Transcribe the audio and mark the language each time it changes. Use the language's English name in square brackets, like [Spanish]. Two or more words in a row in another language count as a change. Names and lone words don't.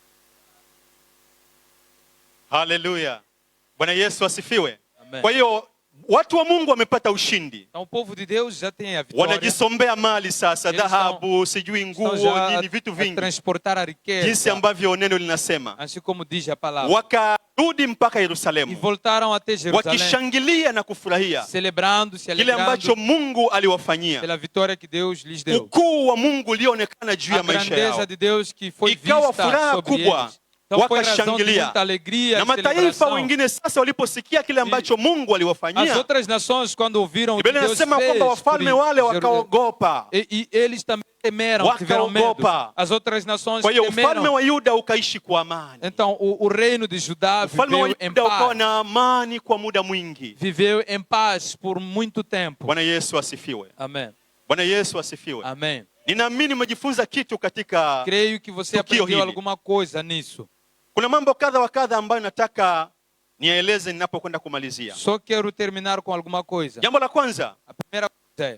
[Swahili] Haleluya. Bwana Yesu asifiwe. Amen. Kwa hiyo Watu wa Mungu wamepata ushindi. [Portuguese] Então o povo de Deus já tem a vitória. [Swahili] Wanajisombea mali sasa, dhahabu, sijui nguo, nini, vitu vingi. [Portuguese] Transportar a riqueza. [Swahili] Jinsi ambavyo neno linasema. [Portuguese] Assim como diz a palavra. [Swahili] Wakarudi mpaka Yerusalemu. [Portuguese] E voltaram até Jerusalém. [Swahili] Wakishangilia na kufurahia. [Portuguese] Celebrando, se [Swahili] kile ambacho Mungu aliwafanyia. [Portuguese] Pela vitória que Deus lhes deu. [Swahili] Ukuu wa Mungu ulionekana juu ya maisha yao. [Portuguese] A grandeza de Deus que foi [Swahili] ikawa [Portuguese] vista [Swahili] furaha [Portuguese] sobre [Swahili] kubwa. [Portuguese] eles. Então foi razão de [Swahili] Wakashangilia. [Portuguese] muita alegria, [Swahili] Na mataifa wengine sasa waliposikia kile ambacho Mungu aliwafanyia. [Portuguese] As outras nações quando ouviram o que [Swahili] Biblia [Portuguese] Deus [Swahili] inasema kwamba wafalme wale wakaogopa. [Portuguese] E eles também temeram, tiveram medo. As outras nações [Swahili] Kwa hiyo [Portuguese] temeram. [Swahili] ufalme wa Yuda ukaishi kwa amani. [Portuguese] Então o reino de Judá viveu em [Swahili] ukawa [Portuguese] paz. [Swahili] na amani kwa muda mwingi. [Portuguese] Viveu em paz por muito tempo. [Swahili] Bwana Yesu asifiwe. [Portuguese] Amém. [Swahili] Bwana Yesu asifiwe. [Portuguese] Amém. [Swahili] Ninaamini umejifunza kitu katika [Portuguese] Creio que você aprendeu alguma coisa nisso. [Swahili] Kuna mambo kadha wa kadha ambayo nataka nieleze ninapokwenda kumalizia. [Portuguese] Só quero terminar com alguma coisa. [Swahili] Jambo la kwanza, [Portuguese] a primeira coisa é